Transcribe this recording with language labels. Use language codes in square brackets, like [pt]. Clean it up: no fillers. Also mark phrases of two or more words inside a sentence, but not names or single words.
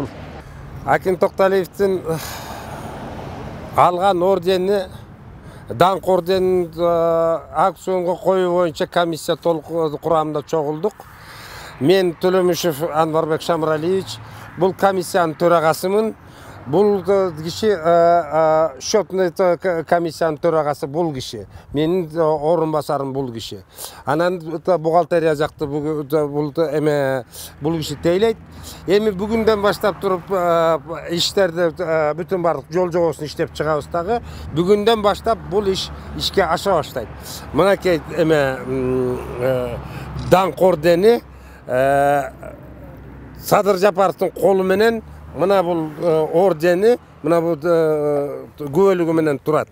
[ky] Акин Токталиевдин алган ордени, даңк орденин аукционго коюу боюнча комиссия толук курамында чогулдук. Мен Төлөмүшев Анварбек Шамралиевич, бул комиссиянын төрагасымын. Бул киши шотный комиссиянын төрагасы бул киши. Менин орун басарым бул киши. Анан бухгалтерия жакты бул киши тейлейт. Эми бүгүндөн баштап туруп иштерди бүтүн бардык жол жобосун иштеп чыгабыз дагы. Бүгүндөн баштап бул ишке аша баштайт. Мынакей даңк ордени Садыр Жапаровдун колу менен мына бул ордени, мына бул күбөлүгү менен турат.